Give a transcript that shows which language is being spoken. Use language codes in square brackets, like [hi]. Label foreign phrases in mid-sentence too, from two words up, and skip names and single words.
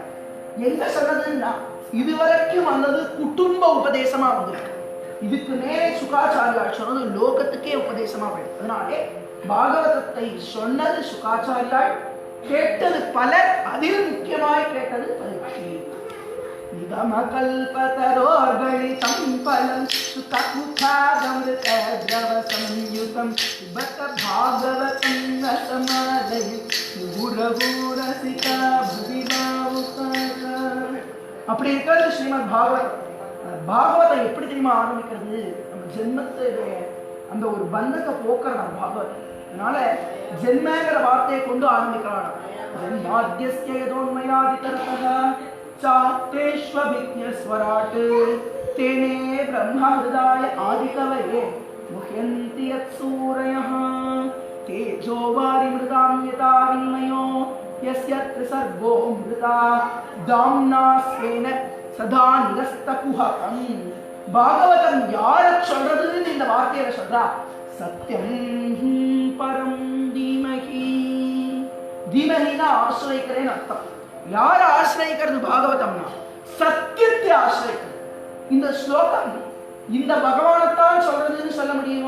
[ta] எங்க சொன்னதுன்னா இதுவரைக்கும் வந்தது குடும்ப உபதேசமா வந்திருக்கு. இதுக்கு மேலே சுகாச்சாரியார் சொன்னது லோகத்துக்கே உபதேசமா வருது. அதனாலே பாகவதத்தை சொன்னது சுகாச்சாரியார், கேட்டது பலர். அதில் முக்கியமாய் கேட்டது பரீட்சை. [sa] निगमकल्पतरोर्गलितं फलं सुखमुखादमृतद्रवसंयुतं पिबत भागवतं रसमालयं गुरगुरसिका भुवि भावुकाः. [ta] அப்படி இருக்கிறது ஸ்ரீமத் பாகவதம். பாகவதம் எப்படி தெரியுமா ஆரம்பிக்கிறது? நம்ம ஜென்மத்துடைய அந்த ஒரு பந்தத்தை போக்குறது நம்ம பாகவதம். அதனால ஜென்மங்கிற வார்த்தையை கொண்டு ஆரம்பிக்கிறான். [sa] जन्माद्यस्य यतोऽन्वयादितरतः चातेष्वभिज्ञस्वराट् तेने ब्रह्महृदाय आदिकवये मुह्यन्ति यत्सूरयः तेजो वारिमृदां यथा विन्मयो यस्य त्रिसर्गो मृता दाम्ना स्वेन सदा निरस्तकुहकम्. [ta] பாகவதம் யாருக்கு சொல்றதுன்னு இந்த வார்த்தையில சொல்றா. [sa] सत्यं परं धीमहि. [ta] தீமகினா ஆசிரியக்கிறேன்னு அர்த்தம். யார ஆசிரியிக்கிறது பாகவதம்னா சத்தியத்தை ஆசிரியிக்கிறது. இந்த ஸ்லோகம் இந்த பகவானைத்தான் சொல்றதுன்னு சொல்ல முடியுமோ?